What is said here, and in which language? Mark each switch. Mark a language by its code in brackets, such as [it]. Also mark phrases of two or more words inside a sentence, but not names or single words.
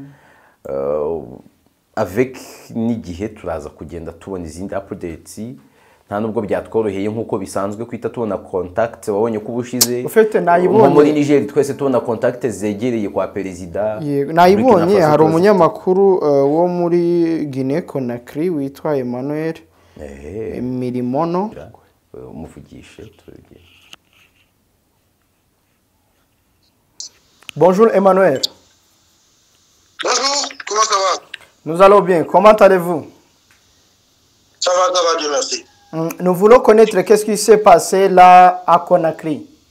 [rw] Avec n'igihe turaza kugenda tubona izindi updates, nta nubwo byatworoheye nkuko bisanzwe kwita tubona contact. Wabonye ko ubushize muri Niger twese tubona contact zegereye kwa perezida. Nayibonye hari umunyamakuru wo muri Guinea Conakry witwa Emmanuel Mirimono, umuvugishe tugiye. [fr] Bonjour Emmanuel. Bonjour, comment ça va? Nous allons bien, comment allez-vous? Ça va, Dieu merci. Nous voulons connaître qu'est-ce qui s'est passé là à Conakry.